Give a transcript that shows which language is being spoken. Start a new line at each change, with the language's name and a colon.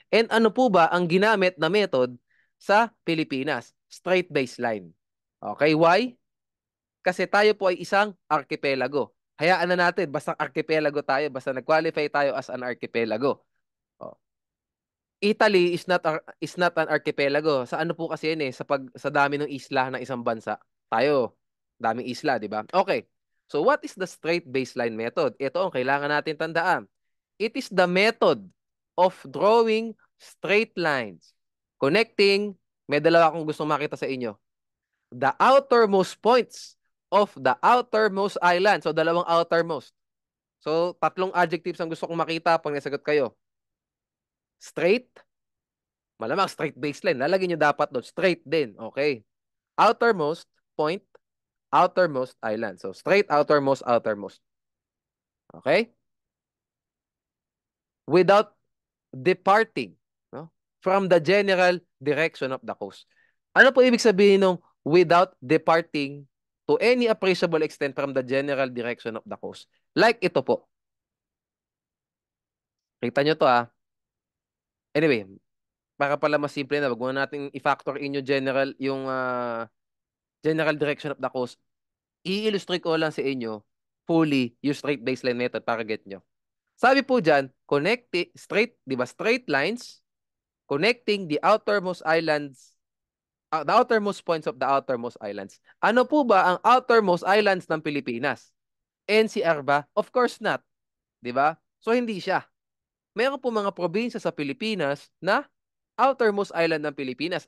Filipino: And ano po ba ang ginamit na method sa Pilipinas?
English: Straight baseline. Okay, why?
Filipino: Kasi tayo po ay isang archipelago. Hayaan na natin, basta archipelago tayo, basta nag-qualify tayo as an archipelago.
English: O, Italy is not an archipelago.
Filipino: Sa ano po kasi yun sa dami ng isla ng isang bansa. Tayo, daming isla, di ba? Okay.
English: So what is the straight baseline method?
Filipino: Ito ang kailangan natin tandaan.
English: It is the method of drawing straight lines connecting,
Filipino: may dalawa akong gusto makita sa inyo.
English: The outermost points of the outermost island.
Filipino: So dalawang outermost. So tatlong adjectives ang gusto kong makita pag nasagot kayo. Straight, malamang straight baseline. Lalagyan nyo dapat doon. Straight din. Okay.
English: Outermost point, outermost island. So, straight, outermost, outermost. Okay? Without departing, no, from the general direction of the coast.
Filipino: Ano po ibig sabihin ng
English: without departing to any appreciable extent from the general direction of the coast?
Filipino: Like ito po. Kita nyo to Anyway, para pala mas simple na, wag muna natin i-factor in yung
English: general direction of the coast.
Filipino: I-illustrate ko lang sa inyo fully yung straight baseline method para get nyo. Sabi po dyan, di ba,
English: straight lines connecting the outermost islands, the outermost points of the outermost islands.
Filipino: Ano po ba ang outermost islands ng Pilipinas? NCR ba?
English: Of course not.
Filipino: Di ba? So, hindi siya. Meron po mga probinsya sa Pilipinas na outermost island ng Pilipinas.